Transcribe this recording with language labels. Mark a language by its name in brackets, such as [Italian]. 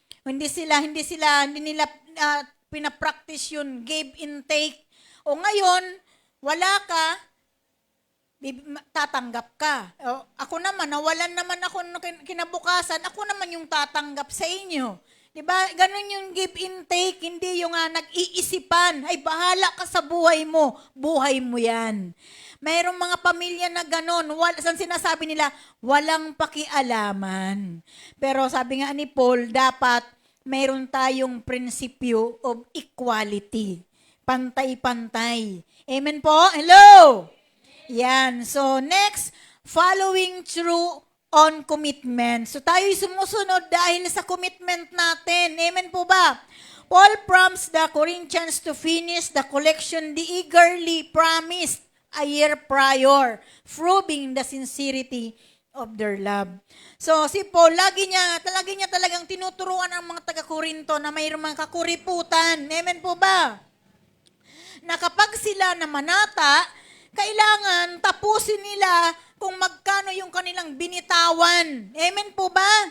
[Filipino] Hindi nila pinapractice yun, give and take. O ngayon, wala ka, tatanggap ka. O, ako naman, nawalan naman ako kinabukasan, ako naman yung tatanggap sa inyo. Diba? Ganun yung give and take, hindi yung nag-iisipan, ay bahala ka sa buhay mo yan. Mayroong mga pamilya na ganun, saan sinasabi nila, walang pakialaman. Pero sabi nga ni Paul, dapat mayroon tayong prinsipyo of equality. Pantay-pantay. Amen po? Hello? Yan. [English] So, next, following through on commitment. [Filipino] So, tayo'y sumusunod dahil sa commitment natin. Amen po ba? [English] Paul prompts the Corinthians to finish the collection they eagerly promised a year prior, proving the sincerity of their love. [Filipino] So, si Paul, lagi niya talagang tinuturuan ang mga taga-Korinto na mayroong mga kakuriputan. Amen po ba? Na kapag sila namanata, kailangan tapusin nila kung magkano yung kanilang binitawan. Amen po ba?